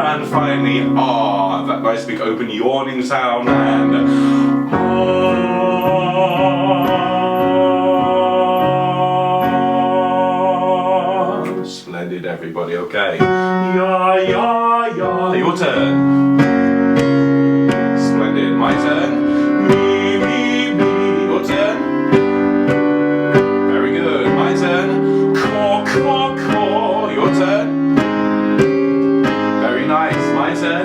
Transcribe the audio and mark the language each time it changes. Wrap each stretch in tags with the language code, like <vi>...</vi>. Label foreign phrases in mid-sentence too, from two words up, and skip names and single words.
<en>finally ah, that nice big open yawning sound, and ah. Splendid, everybody. Okay. Ya ya ya. Your turn. Splendid. My turn. Me me me. Your turn. Very good. My turn. Caw caw caw. Your turn. Very nice. My turn.</en>